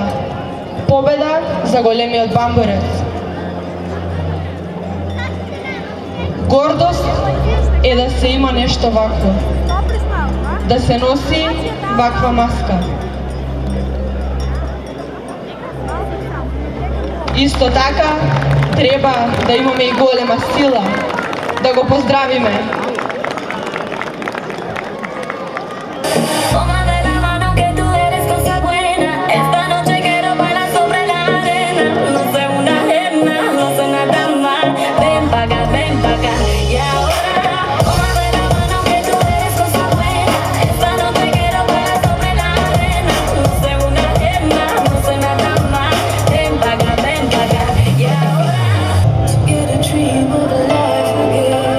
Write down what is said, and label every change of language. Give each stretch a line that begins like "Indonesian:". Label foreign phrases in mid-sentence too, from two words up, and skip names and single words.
Macedonian: Победа за големиот бамбурец. Гордост е да се има нешто вакво. Да се носи ваква маска. Исто така, треба да имаме и голема сила. Да го поздравиме.
Spanish: Tómame la mano que tú eres cosa buena. Esta noche quiero bailar sobre la arena. No soy una ajena, no soy nada más. Ven pa' acá. Y ahora, tómame la mano que tú eres cosa buena. Esta noche quiero bailar sobre la arena. No soy una ajena, no soy nada más. Ven pa' acá. Y ahora,
English: to get a dream of a life again.